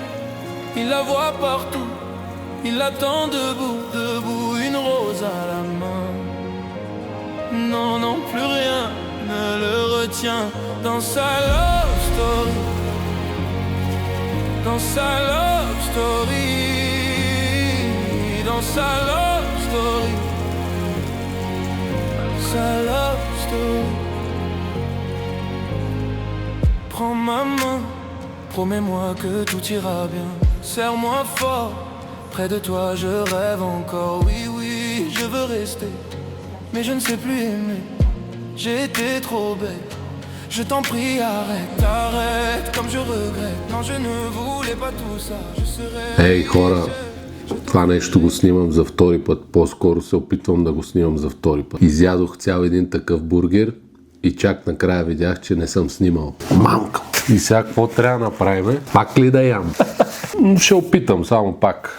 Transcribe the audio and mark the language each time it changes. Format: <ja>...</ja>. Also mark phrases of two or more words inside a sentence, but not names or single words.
<fr>Il la voit partout, il l'attend debout, debout. Une rose à la main. Non, non, plus rien ne le retient. Dans sa</fr> <en>love story,</en> <fr>dans sa</fr> <en>love story,</en> <fr>dans sa</fr> <en>love story,</en> <fr>sa</fr> <en>love story.</en> <fr>Prends ma main, promets-moi que tout ira bien. Serre-moi fort, près de toi je rêve encore. Oui, oui, je veux rester, mais je ne sais plus aimer. J'ai été trop bête, je t'en prie arrête, arrête, comme je regrette. Non, je ne voulais pas tout ça, je serais...</fr> <bg>Ей, хора, това нещо го снимам за втори път. По-скоро се опитвам да го снимам за втори път. Изядох цял един такъв бургер и чак накрая видях, че не съм снимал. Мамка! И сега какво трябва да направим? Пак ли да ям? Ще опитам само пак.</bg>